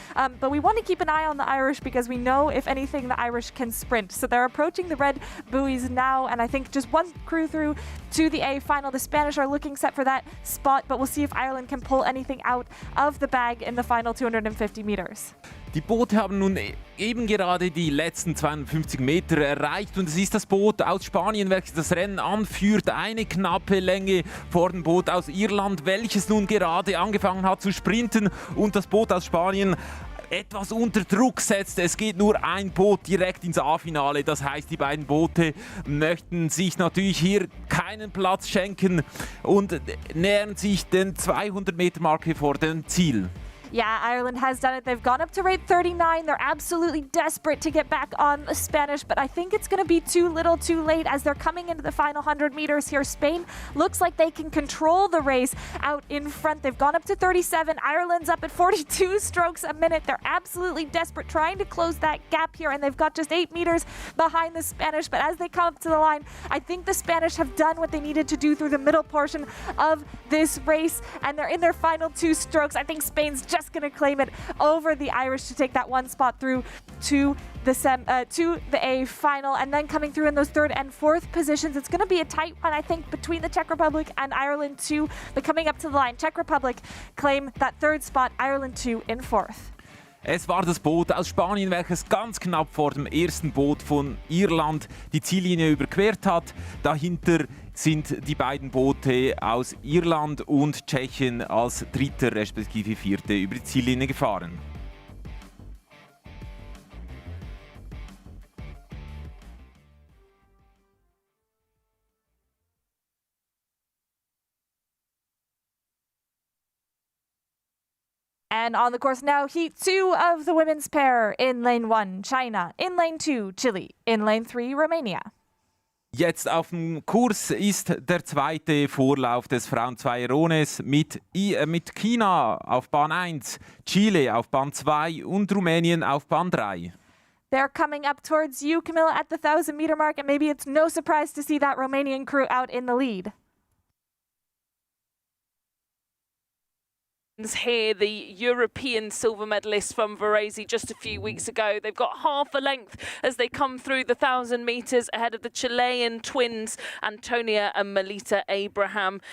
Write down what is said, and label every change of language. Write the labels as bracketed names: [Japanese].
[English] But we want to keep an eye on the Irish because we know, if anything, the Irish can sprint. So they're approaching the red buoys now, and I think just one crew through to the A final. The Spanish are looking set for that spot, but we'll see if Ireland can pull anything out of the bag in the final 250 meters. [German] Die Boote haben nun eben gerade die letzten 250 Meter erreicht und es ist das Boot aus Spanien, welches das Rennen anführt, eine knappe Länge vor dem Boot aus Irland, welches nun gerade angefangen hat zu sprinten und das Boot aus Spanien etwas unter Druck setzt. Es geht nur ein Boot direkt ins A-Finale. Das heißt, die beiden Boote möchten sich natürlich hier keinen Platz schenken und nähern sich den 200-Meter-Marke vor dem Ziel. [English] Yeah, Ireland has done it. They've gone up to rate 39. They're absolutely desperate to get back on Spanish, but I think it's going to be too little too late as they're coming into the final 100 meters here. Spain looks like they can control the race out in front. They've gone up to 37. Ireland's up at 42 strokes a minute. They're absolutely desperate, trying to close that gap here, and they've got just 8 meters behind the Spanish. But as they come up to the line, I think the Spanish have done what they needed to do through the middle portion of this race, and they're in their final 2 strokes. I think Spain's just going to claim it over the Irish to take that one spot through to the A final, and then coming through in those third and fourth positions. It's going to be a tight one, I think, between the Czech Republic and Ireland 2, but coming up to the line, Czech Republic claim that third spot, Ireland 2 in fourth. [German] Es war das Boot aus Spanien, welches ganz knapp vor dem ersten Boot von Irland die Ziellinie überquert hat. Dahinter sind die beiden Boote aus Irland und Tschechien als dritter respektive vierte über die Ziellinie gefahren. [English] And on the course now, heat 2 of the women's pair. In lane 1, China. In lane 2, Chile. In lane 3, Romania. [German] Jetzt auf dem Kurs ist der zweite Vorlauf des Frauen-Zweierones mit China auf Bahn 1, Chile auf Bahn 2 und Rumänien auf Bahn 3. [English] They're coming up towards you, Camilla, at the 1,000 meter mark, and maybe it's no surprise to see that Romanian crew out in the lead. Here, the European silver medalists from Varese just a few weeks ago. They've got half a length as they come through the 1,000 metres ahead of the Chilean twins, Antonia and Melita Abraham.